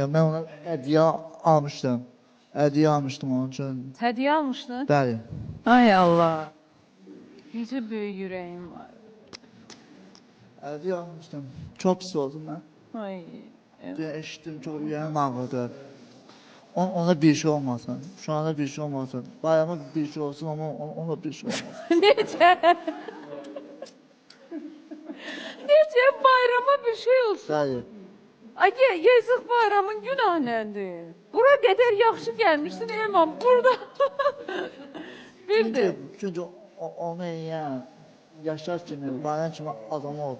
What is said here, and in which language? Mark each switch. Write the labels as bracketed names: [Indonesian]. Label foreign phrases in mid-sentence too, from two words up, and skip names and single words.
[Azerbaijani] Mən ona hədiyyə almışdım. Hədiyyə almışdım onun üçün. Hədiyyə almışdın? Bəli. Ay Allah. Necə böyük ürəyim var. Hədiyyə almışdım. Çox pis oldum mən. Ay. Dün eşitdim, çox ürəyim ağrıdı. Ona bir şey olmasın. [Turkish] Şu anda [Azerbaijani] bir şey olmasın. Bayrama bir şey olsun ama ona bir şey olmasın. Necə? Necə bayrama bir şey olsun? Bəli. Ay, yazıq bayramın günah nədir? Bura qədər yaxşı gəlmişsin Elman, burada. Bildim. Çünki onu edən Yaşar kimi, Bayram kimi adam oldu.